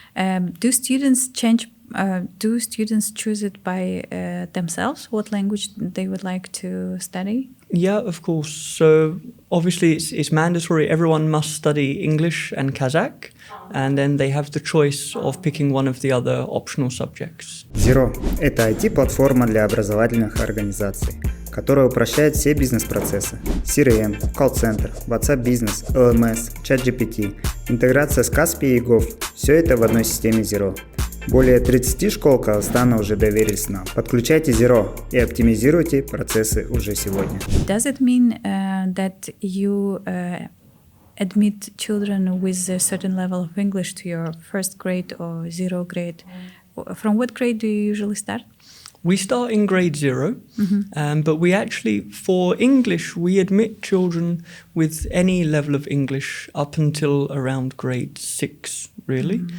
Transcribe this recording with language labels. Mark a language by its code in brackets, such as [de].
[en] Do students choose it by themselves, what language they would like to study? Yeah, of course. So obviously it's mandatory. Everyone must study English and Kazakh, and then they have the choice of picking one of the other optional subjects. [ru] ZERO – это IT-платформа для образовательных организаций, которая упрощает все бизнес-процессы. CRM, колл-центр, WhatsApp-бизнес, LMS, ChatGPT, интеграция с Каспи и Gov – все это в одной системе ZERO. Более 30 школ Казахстана уже доверились нам. Подключайте ZERO и оптимизируйте процессы уже сегодня. [en] Does it mean that you admit children with a certain level of English to your first grade or zero grade? From what grade do you usually start? We start in grade 0, but we actually, for English, we admit children with any level of English up until around grade 6, really.